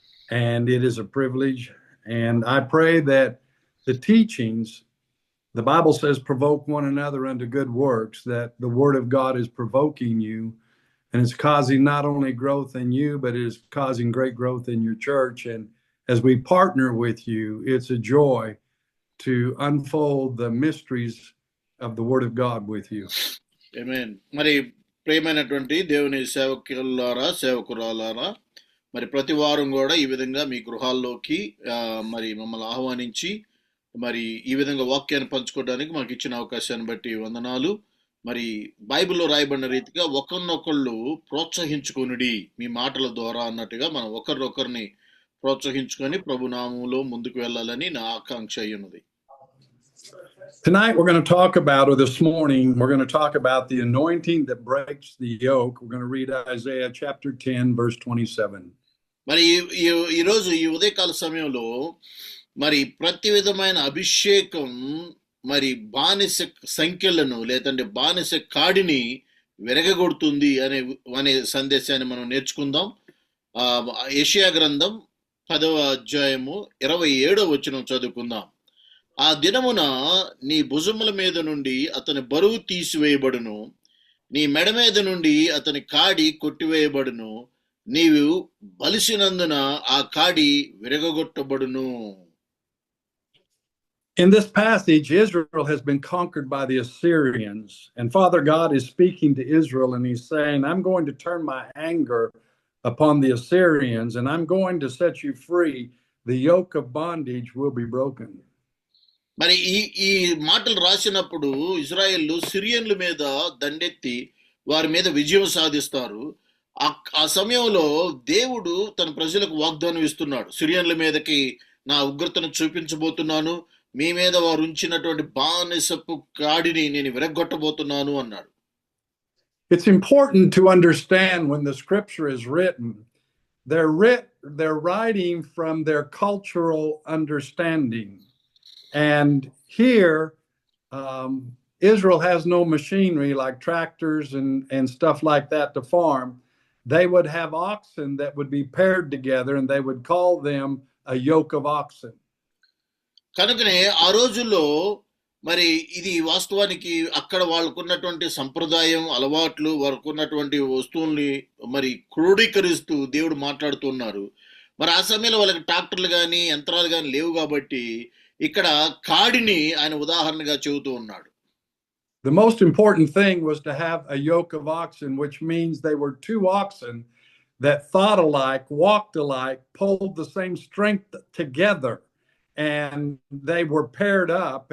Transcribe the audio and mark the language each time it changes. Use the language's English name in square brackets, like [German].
[English] And it is a privilege. And I pray that the teachings, the Bible says, provoke one another unto good works, that the Word of God is provoking you. And it's causing not only growth in you, but it is causing great growth in your church. And as we partner with you, it's a joy to unfold the mysteries of the Word of God with you. Amen. [Telugu] మరి ప్రియమైనటువంటి దేవుని సేవకురాలారా, మరి ప్రతి వారం కూడా ఈ విధంగా మీ గృహాల్లోకి మరి మమ్మల్ని ఆహ్వానించి మరి ఈ విధంగా వాక్యాన్ని పంచుకోవడానికి మాకు ఇచ్చిన అవకాశాన్ని బట్టి వందనాలు. మరి బైబిల్లో రాయబడిన రీతిగా ఒకరినొకళ్ళు ప్రోత్సహించుకొనుడి మీ మాటల ద్వారా అన్నట్టుగా మనం ఒకరినొకరిని ప్రోత్సహించుకొని ప్రభు నామములో ముందుకు వెళ్ళాలని నా ఆకాంక్ష అయ్యున్నది. [English] Tonight we're going to talk about, or this morning, we're going to talk about the anointing that breaks the yoke. We're going to read Isaiah chapter 10, verse 27. [Telugu] మరి ఈరోజు ఈ ఉదయకాల సమయంలో మరి ప్రతి విధమైన అభిషేకం మరి బానిస సంఖ్యలను లేదంటే బానిస కాడిని విరగగొడుతుంది అనే సందేశాన్ని మనం నేర్చుకుందాం. యెషయా గ్రంథం 10వ అధ్యాయము 27వ వచనం చదువుకుందాం. ఆ దినమున నీ భుజముల మీద నుండి అతని బరువు తీసివేయబడును, నీ మెడ మీద నుండి అతని కాడి కొట్టివేయబడును, నీవు బలిసినందున ఆ కాడి విరగగొట్టబడును. [English] In this passage, Israel has been conquered by the Assyrians, and Father God is speaking to Israel, and he's saying, I'm going to turn my anger upon the Assyrians, and I'm going to set you free. The yoke of bondage will be broken. [Telugu] మరి ఈ మాటలు రాసినప్పుడు Israel సిరియన్ల మీద దండెత్తి వారి మీద విజయం సాధిస్తారు. ఆ సమయంలో దేవుడు తన ప్రజలకు వాగ్దానం ఇస్తున్నాడు, సిరియన్ల మీదకి నా ఉగ్రతను చూపించబోతున్నాను, మీ మీద వారు ఉంచినటువంటి బానిసపు కాడిని నేను విరగొట్టబోతున్నాను అన్నాడు. [English] It's important to understand when the scripture is written, they're writing from their cultural understanding. And here, Israel has no machinery like tractors and stuff like that to farm. They would have oxen that would be paired together, and they would call them a yoke of oxen. [Telugu] కనుకనే ఆ రోజుల్లో మరి ఇది వాస్తవానికి అక్కడ వాళ్ళకున్నటువంటి సంప్రదాయం, అలవాట్లు, వారికున్నటువంటి వస్తువుల్ని మరి క్రోడీకరిస్తూ దేవుడు మాట్లాడుతున్నారు. మరి ఆ సమయంలో వాళ్ళకి ట్రాక్టర్లు కానీ యంత్రాలు కానీ లేవు కాబట్టి ఇక్కడ కాడిని ఆయన ఉదాహరణగా చెబుతూ ఉన్నాడు. [English] The most important thing was to have a yoke of oxen, which means they were two oxen that thought alike, walked alike, pulled the same strength together, and they were paired up.